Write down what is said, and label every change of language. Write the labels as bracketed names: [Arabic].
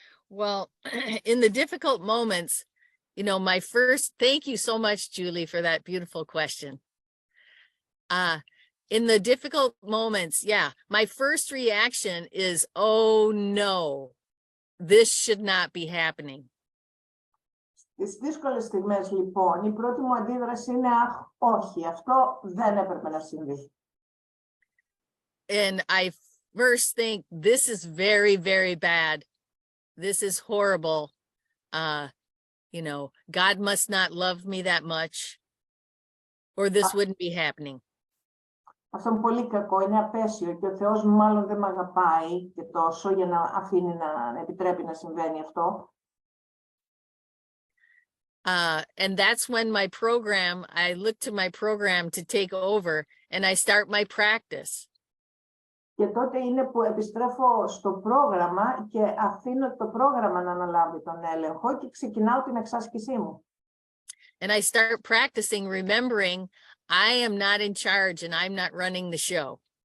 [English] Well, in the difficult moments, you know, thank you so much, Julie, for that beautiful question. In the difficult moments, yeah, my first reaction is, oh no, this should not be happening. [Greek] Στις δύσκολες στιγμές, λοιπόν, η πρώτη μου αντίδραση είναι, όχι, αυτό δεν έπρεπε να συμβεί. [English] And I first think, this is very, very bad. This is horrible. You know, God must not love me that much, or this wouldn't be happening. [Greek] Αυτό είναι πολύ κακό, είναι απέσιο και ο Θεός μάλλον δεν με αγαπάει και τόσο για να αφήνει να επιτρέπει να συμβαίνει αυτό. [English] And that's when I look to my program to take over and I start my practice. [Greek] Και τότε είναι που επιστρέφω στο πρόγραμμα και αφήνω το πρόγραμμα να αναλάβει τον έλεγχο και ξεκινάω την εξάσκησή μου. [English] And I start practicing, remembering I am not in charge and I'm not running the show.